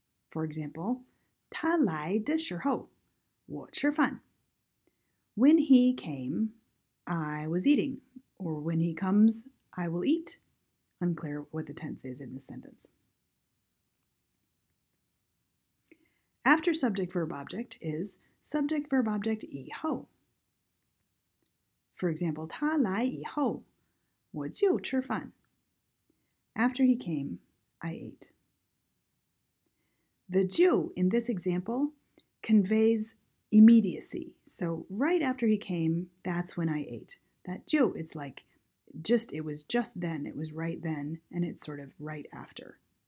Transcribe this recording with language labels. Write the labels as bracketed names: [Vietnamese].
[English] For example, [Chinese] 他来的时候我吃饭. [English] When he came, I was eating. Or when he comes, I will eat. Unclear what the tense is in this sentence. After subject verb object is subject verb object 以后. For example, [Chinese] 他来以后我就吃饭. [English] After he came, I ate. The 就 in this example conveys immediacy. So right after he came, that's when I ate. That 就, it's like it was just then, it was right then, and it's sort of right after.